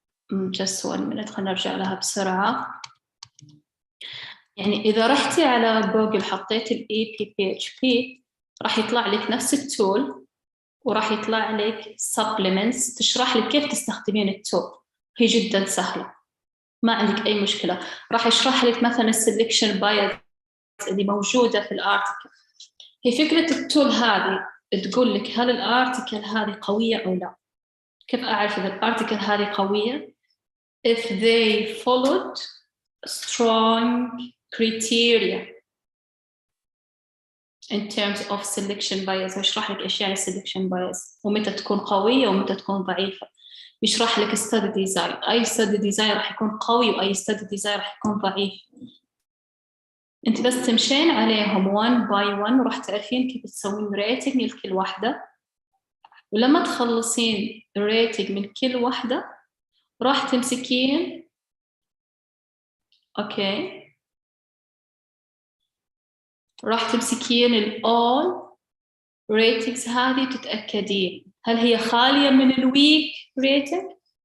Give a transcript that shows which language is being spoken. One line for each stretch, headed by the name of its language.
English: just 1 minute،
Arabic: خلينا نرجع لها بسرعة. يعني إذا رحتي على جوجل حطيت ال EPPHP راح يطلع لك نفس التول، وراح يطلع لك supplements تشرح لك كيف تستخدمين التول. هي جدا سهلة، ما عندك أي مشكلة. راح يشرح لك مثلا السلكشن بايز اللي موجودة في الارتكل. هي فكرة التول هذه تقول لك هل الارتكل هذه قوية أو لا. كيف أعرف إذا الارتكل هذه قوية؟
English: if they followed strong criteria in terms of selection bias.
Arabic: يشرح لك إيش يعني selection bias ومتى تكون قوية ومتى تكون ضعيفة. يشرح لك study design، أي study design راح يكون قوي وأي study design راح يكون ضعيف. أنت بس تمشين عليهم
English: one by one
Arabic: وراح تعرفين كيف تسوين rating لكل واحدة، ولما تخلصين rating من كل واحدة راح تمسكين أوكي، راح تمسكين ال all ratings هذه تتأكدين هل هي خالية من الويك rating.